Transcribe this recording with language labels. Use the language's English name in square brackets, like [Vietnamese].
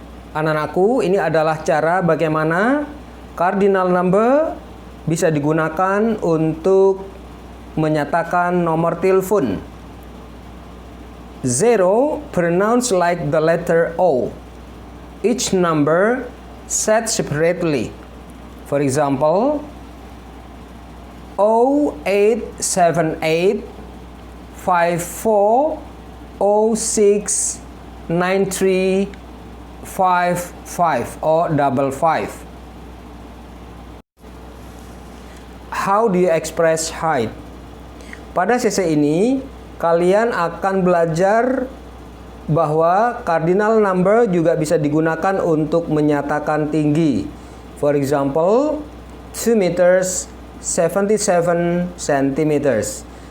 [Indonesian] Anak-anakku, ini adalah cara bagaimana cardinal number bisa digunakan untuk menyatakan nomor telepon. [English] 0 pronounced like the letter O. Each number said separately. For example, 0878 54 06 93 55 or 55. How do you express height? [Indonesian] Pada sesi ini, kalian akan belajar bahwa cardinal number juga bisa digunakan untuk menyatakan tinggi. [English] For example, 2 meters 77 centimeters.